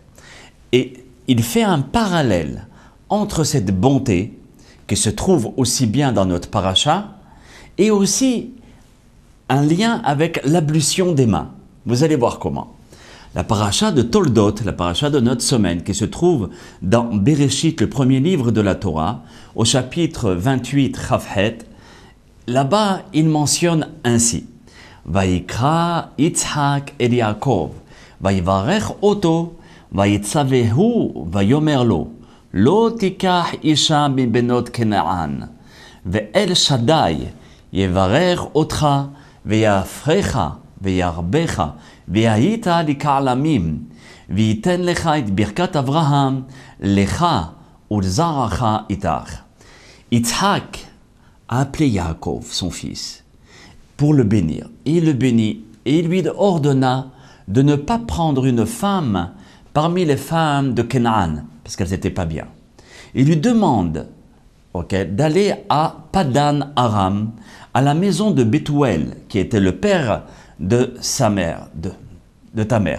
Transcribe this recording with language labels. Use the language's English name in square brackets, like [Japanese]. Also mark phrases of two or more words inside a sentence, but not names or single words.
[French] Et il fait un parallèle entre cette bonté qui se trouve aussi bien dans notre paracha et aussi un lien avec l'ablution des mains. Vous allez voir comment. La paracha de Toldot, la paracha de notre semaine, qui se trouve dans Bereshit, le premier livre de la Torah, au chapitre 28, Chafhet, là-bas, il mentionne ainsi: [Hebrew] ויקרא יצחק אל יעקב ויברך אתו, ויצווהו ויאמר לו לא תיקח אישה מבנות כנען ואל שדי יברך אותך ויהפכך וירבך והיית לכעלמים וייתן לך את ברכת אברהם לך ולזרעך איתך. [French] Yitzhak a appelé Yaakov, son fils, pour le bénir. Et il le bénit et il lui ordonna de ne pas prendre une femme parmi les femmes de Canaan, parce qu'elles n'étaient pas bien. Il lui demande d'aller à Padan Aram, à la maison de Bethuel, qui était le père de sa mère, de ta mère.